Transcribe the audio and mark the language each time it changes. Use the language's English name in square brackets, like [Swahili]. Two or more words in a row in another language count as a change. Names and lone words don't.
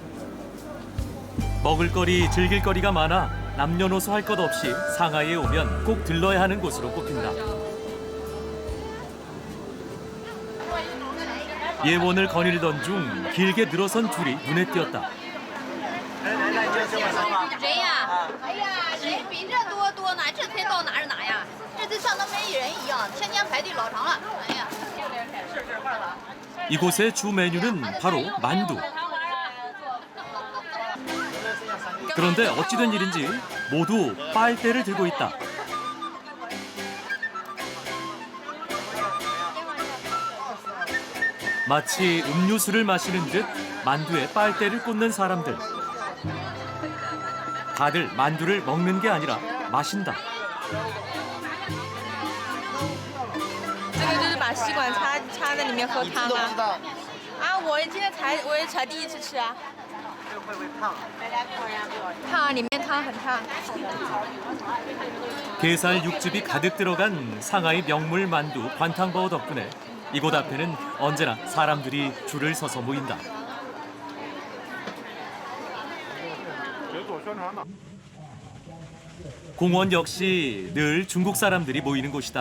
[Korean] 먹을거리, 즐길거리가 많아 남녀노소 할 것 없이 상하이에 오면 꼭 들러야 하는 곳으로 꼽힌다. 예원을 거닐던 중 길게 늘어선 줄이 눈에 띄었다. [Chinese] 人呀，哎呀，人比这多呢，这才到哪儿哪呀？这就像那没人一样，天天排队老长了。哎呀， [Korean] 이곳의 주 메뉴는 바로 만두. 그런데 어찌된 일인지 모두 빨대를 들고 있다. 마치 음료수를 마시는 듯 만두에 빨대를 꽂는 사람들. 다들 만두를 먹는 게 아니라 마신다. [Chinese] 这个就是把吸管插在里面喝汤啊。啊，我也才第一次吃啊。会不会烫？烫啊，里面汤很烫。 [Korean] 게살 육즙이 가득 들어간 상하이 명물 만두 관탕버거 덕분에 이곳 앞에는 언제나 사람들이 줄을 서서 모인다. 공원 역시 늘 중국 사람들이 모이는 곳이다.